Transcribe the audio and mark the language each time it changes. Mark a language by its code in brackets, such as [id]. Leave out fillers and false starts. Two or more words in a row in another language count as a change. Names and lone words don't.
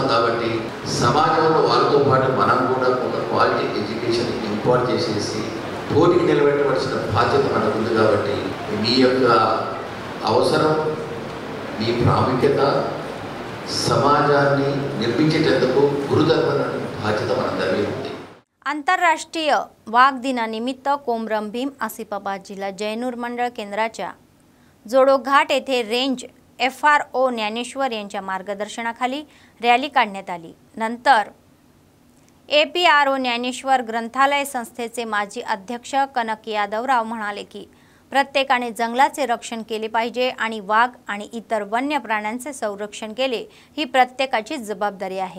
[te] కాబట్టి సమాజంలో వాళ్ళతో పాటు మనం కూడా ఒక [en] quality education impart [te] చేసేసి పోటీకి నిలబెట్టవలసిన బాధ్యత మనకు ఉంది. కాబట్టి మీ యొక్క అవసరం, మీ ప్రాముఖ్యత సమాజాన్ని నిర్మించేటందుకు గురుధర్మ బాధ్యత మనందరి ఉంది. [mr] आंतरराष्ट्रीय वाघ दिनानिमित्त कोमरम भीम आसिफाबाद जिल्हा जैनूर मंडळ केंद्राच्या जोडोघाट येथे रेंज FRO ज्ञानेश्वर यांच्या मार्गदर्शनाखाली रॅली काढण्यात आली. नंतर APRO ज्ञानेश्वर ग्रंथालय संस्थेचे माजी अध्यक्ष कनक यादवराव म्हणाले की प्रत्येकाने जंगलाचे रक्षण केले पाहिजे आणि वाघ आणि इतर वन्य प्राण्यांचे संरक्षण केले ही प्रत्येकाची जबाबदारी आहे.